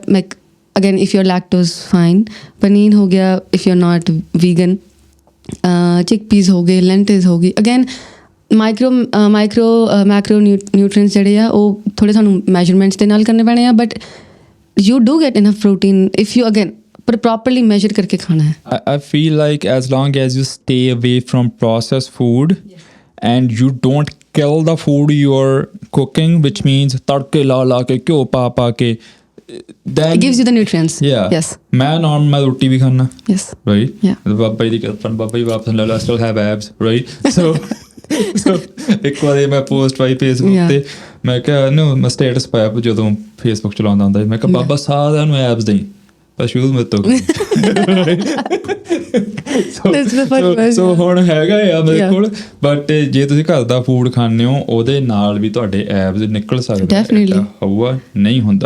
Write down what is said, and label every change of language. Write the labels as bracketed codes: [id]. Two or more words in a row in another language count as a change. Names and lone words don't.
[en] like again if you are lactose fine, [pa] ਪਨੀਰ ਹੋ ਗਿਆ [en] if you are not vegan, chickpeas [pa] ਹੋ ਗਏ, ਲੈਂਟਿਲਸ ਹੋ ਗਈ। [en] again macro nutrients [pa] ਜਿਹੜੇ ਆ ਉਹ ਥੋੜ੍ਹੇ ਸਾਨੂੰ ਮੈਜਰਮੈਂਟਸ ਦੇ ਨਾਲ ਕਰਨੇ ਪੈਣੇ ਆ, [en] but you do get enough protein if you again [pa] ਪਰ [en] properly measure [pa] ਕਰਕੇ ਖਾਣਾ ਹੈ। [en] I feel like as long as you stay away from processed food and you don't kill the food you're cooking, which means [pa] ਤੜਕੇ ਲਾ ਕੇ ਘਿਓ ਪਾ ਕੇ, [en] then it gives you the nutrients. Yeah. Yes. [pa] ਮੈਂ ਰੋਟੀ ਵੀ ਖਾਣਾ, [en] yes, right? Yeah. [pa] ਬਾਬਾ ਜੀ ਦੀ ਕਿਰਪਾ, ਬਾਬਾ ਜੀ ਵਾਪਸ ਲੈ ਲਾ, [en] still have abs, right? [pa] so ਇੱਕ ਵਾਰੀ ਮੈਂ ਪੋਸਟ ਪਾਈ ਫੇਸਬੁੱਕ ਤੇ, ਮੈਂ ਕਿਹਾ ਮੈਂ ਸਟੇਟਸ ਪਾਇਆ ਜਦੋਂ ਫੇਸਬੁੱਕ ਚਲਾਉਂਦਾ ਹੁੰਦਾ, ਮੈਂ ਕਿਹਾ ਬਾਬਾ ਸਾਰਿਆਂ ਨੂੰ ਐਬਸ ਦੇਈ, ਪਰ ਸ਼ੁਰੂ ਮੇਰੇ ਤੋਂ ਸੋ ਹੁਣ ਹੈਗਾ ਆ ਮੇਰੇ ਕੋਲ, ਬਟ ਜੇ ਤੁਸੀਂ ਘਰ ਦਾ ਫੂਡ ਖਾਂਦੇ ਹੋ ਉਹਦੇ ਨਾਲ ਵੀ ਤੁਹਾਡੇ ਐਬਸ ਨਿਕਲ ਸਕਦੇ, ਹੋਊਗਾ ਨਹੀਂ ਹੁੰਦਾ।